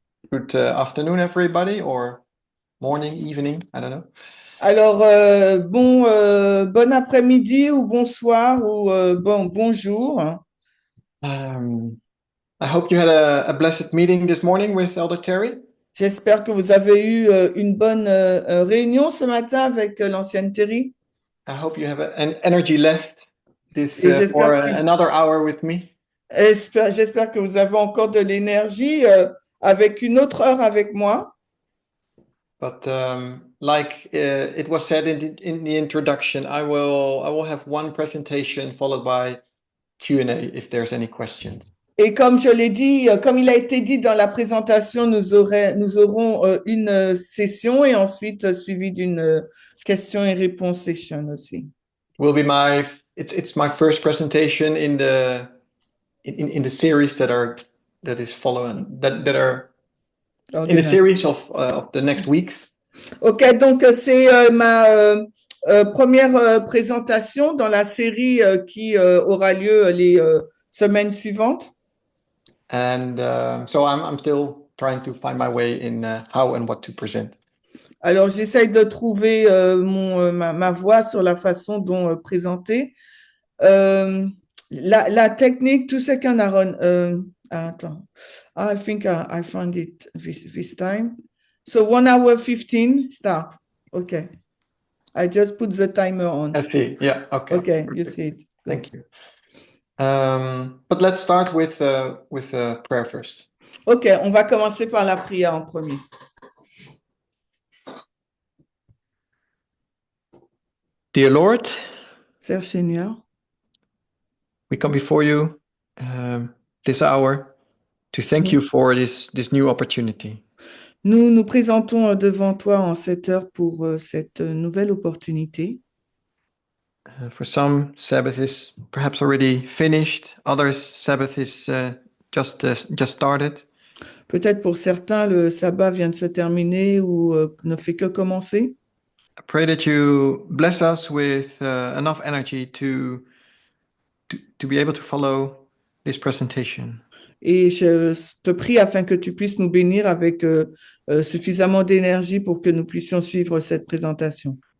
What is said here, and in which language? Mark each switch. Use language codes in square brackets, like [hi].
[en] Good afternoon, everybody, or morning, evening, I don't know. [fr] Alors, bon après-midi ou bonsoir ou bonjour. [en] Um, I hope you had a blessed meeting this morning with Elder Terry. [fr] J'espère que vous avez eu une bonne réunion ce matin avec l'ancienne Terry. [en] I hope you have an energy left this [fr] Et [en] for another hour with me. [fr] j'espère que vous avez encore de l'énergie avec une autre heure avec moi. [en] But like it was said in the introduction, I will have one presentation followed by Q&A if there's any questions. [fr] Et comme je l'ai dit, comme il a été dit dans la présentation, nous aurons une session et ensuite suivi d'une question et réponse session aussi. [en] Will be it's my first presentation in the series that is following that are in the series of the next weeks. [fr] Ok, donc c'est ma première présentation dans la série qui aura lieu les semaines suivantes. [en] And so I'm still trying to find my way in how and what to present. [fr] Alors j'essaye de trouver ma voix sur la façon dont présenter. La technique, tout ce qu'un Aaron. Attends. [en] I think I found it this time. So 1 hour 15 start. Okay. I just put the timer on. I see. Yeah. Okay. Okay, Perfect. you see it. Thank you. But let's start with prayer first. [fr] Ok, on va commencer par la prière en premier. [en] Dear Lord, [fr] Seigneur Seigneur, [en] we come before you this hour to thank you for this new opportunity. [fr] nous nous présentons devant toi en cette heure pour cette nouvelle opportunité. [en] For some, Sabbath is perhaps already finished. Others, Sabbath is just started. [fr] Peut-être pour certains, le sabbat vient de se terminer ou ne fait que commencer. [en] I pray that you bless us with enough energy to be able to follow this presentation. [fr] Et je te prie afin que tu puisses nous bénir avec suffisamment d'énergie pour que nous puissions suivre cette présentation.